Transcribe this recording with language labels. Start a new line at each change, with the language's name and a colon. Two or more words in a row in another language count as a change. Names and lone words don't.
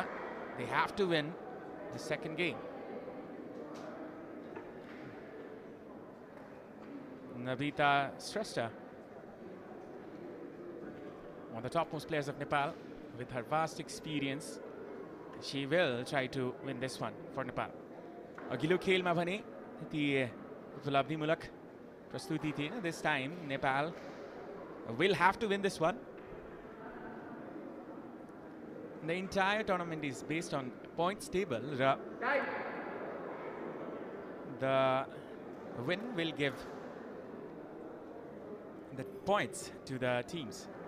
English: They have to win the second game. Navita Shrestha, one of the topmost players of Nepal, with her vast experience, she will try to win this one for Nepal.
Nepali: अघिल्लो खेल मा भने ती उपलब्धि मूलक प्रस्तुति थी.
English: This time Nepal will have to win this one. The entire tournament is based on points table. The win will give the points to the teams.